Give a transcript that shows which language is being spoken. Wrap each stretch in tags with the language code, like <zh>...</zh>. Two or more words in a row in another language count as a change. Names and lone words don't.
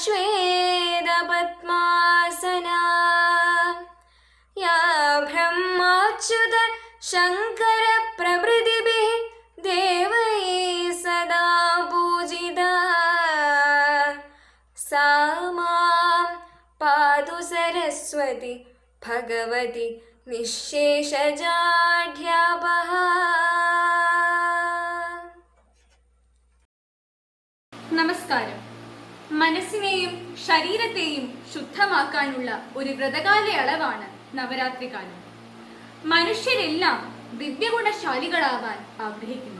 <sa>श्वेतपद्मासना या ब्रह्माच्युत शङ्कर प्रभृतिभिः देवैः सदा पूजिता सा मां पातु सरस्वती भगवती निःशेषजाढ्यापहा.</sa> <ml>നമസ്കാരം. മനസ്സിനെയും ശരീരത്തെയും ശുദ്ധമാക്കാനുള്ള ഒരു വ്രതകാലയളവാണ് നവരാത്രി കാലം. മനുഷ്യരെല്ലാം ദിവ്യഗുണശാലികളാവാൻ ആഗ്രഹിക്കുന്നു.</ml>